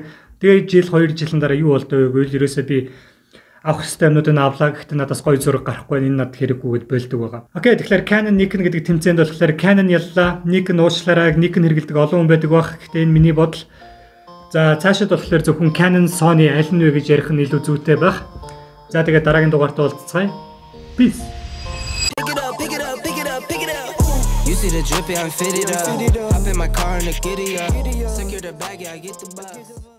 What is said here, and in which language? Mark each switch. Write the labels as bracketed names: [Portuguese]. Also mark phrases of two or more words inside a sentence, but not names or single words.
[Mongolian] Тэгээ жил 2 жилийн дараа юу болдог вэ гэвэл ерөөсөө би авах системнуудыг авлаа гэхдээ надаас гоё зураг гарахгүй энэ надад хэрэггүй гэд болдог байгаа. Окей, тэгэхээр Canon, Nikon гэдэг тэмцээнд болохоор Canon яллаа, Nikon уучлаарай, Nikon хэрэглэдэг олон хүн байдаг баг. Гэхдээ энэ миний бодол. За цаашид болохоор зөвхөн Canon, Sony аль нь вэ гэж ярих нь илүү зүйтэй байх. За тэгээд дараагийн дугаартаа уулзцгаая. [English] Peace. You see the drippy, I'm fitted up. Hop in my car and the giddy up. Secure the bag, yeah, I get the bus.